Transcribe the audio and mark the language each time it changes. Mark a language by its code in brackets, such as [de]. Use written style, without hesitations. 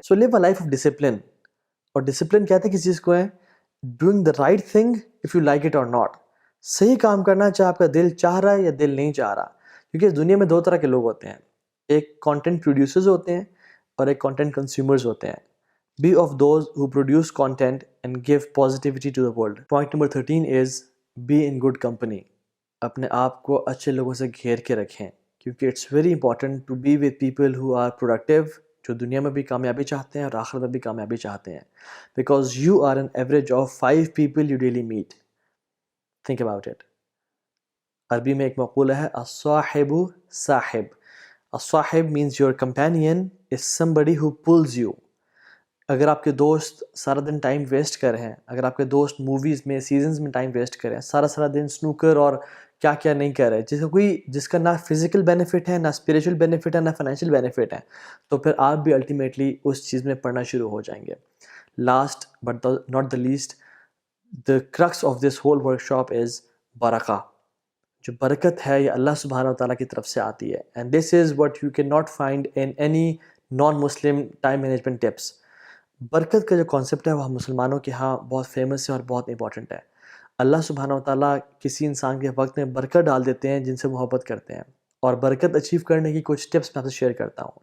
[en] So live a life of discipline. [ur] اور discipline کہتے ہیں کس چیز کو ہے؟ [en] Doing the right thing if you like it or not. [ur] صحیح کام کرنا چاہے آپ کا دل چاہ رہا ہے یا دل نہیں چاہ رہا. کیونکہ اس دنیا میں دو طرح کے لوگ ہوتے ہیں، ایک کانٹینٹ پروڈیوسرز ہوتے ہیں اور ایک کانٹینٹ کنزیومرز ہوتے ہیں. [en] Be of those who produce content and give positivity to the world. Point number 13 is be in good company. [ur] اپنے آپ کو اچھے لوگوں سے گھیر کے رکھیں، کیونکہ [en] it's very important to be with people who are productive, [ur] جو دنیا میں بھی کامیابی چاہتے ہیں اور آخرت میں بھی کامیابی چاہتے ہیں. [en] Because you are an average of 5 people you daily meet. Think about it. [ur] عربی میں ایک مقولہ ہے [ar] الصاحب صاحب. [en] الصاحب means your companion is somebody who pulls you. [ur] اگر آپ کے دوست سارا دن ٹائم ویسٹ کر رہے ہیں، اگر آپ کے دوست موویز میں سیزنز میں ٹائم ویسٹ کر رہے ہیں، سارا دن سنوکر اور کیا کیا نہیں کر رہے، جس کا نہ فزیکل بینیفٹ ہے، نہ اسپریچول بینیفٹ ہے، نہ فائنینشیل بینیفٹ ہے، تو پھر آپ بھی الٹیمیٹلی اس چیز میں پڑھنا شروع ہو جائیں گے. [en] Last but not the least, the crux of this whole workshop is برکہ. [ur] جو برکت ہے یہ اللہ سبحانہ و تعالیٰ کی طرف سے آتی ہے، [en] And this is what you can not find in any non Muslim time management tips. [ur] برکت کا جو کانسیپٹ ہے وہ ہم مسلمانوں کے ہاں بہت فیمس ہے اور بہت امپورٹنٹ ہے. اللہ سبحانہ و تعالیٰ کسی انسان کے وقت میں برکت ڈال دیتے ہیں جن سے محبت کرتے ہیں، اور برکت اچیو کرنے کی کچھ ٹپس میں آپ سے شیئر کرتا ہوں.